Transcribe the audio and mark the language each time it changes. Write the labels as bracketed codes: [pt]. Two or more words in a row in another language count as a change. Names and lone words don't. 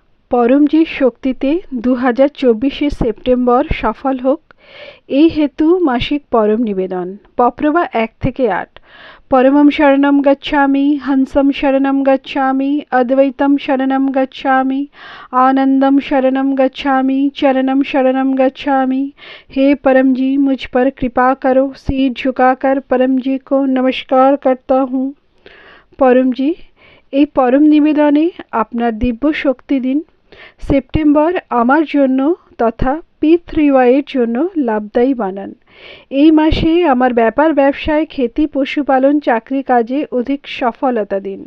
[bn] পরমজির শক্তিতে 2024 সেপ্টেম্বর সফল হোক, এই হেতু মাসিক পরম নিবেদন। পপ্রভা 1 থেকে 8। [sa] परमम शरणम गच्छामि, हंसम शरणम गच्छामि, अद्वैतम शरणम गच्छामि, অদ্বৈতম শরণম গচ্ছামি, आनंदम शरणम गच्छामि, चरणम शरणम गच्छामि। [hi] हे परम जी, मुझ पर कृपा करो। सिर झुकाकर परम जी को नमस्कार करता हूँ। परम जी, [bn] এই পরম নিবেদনে আপনার দিব্য শক্তি দিন। সেপ্টেম্বর আমার জন্য তথা P3Y এর জন্য লাভদায়ী বানান। এই মাসে আমার ব্যাপার ব্যবসায়, খেতি, পশুপালন, চাকরি কাজে অধিক সফলতা দিন।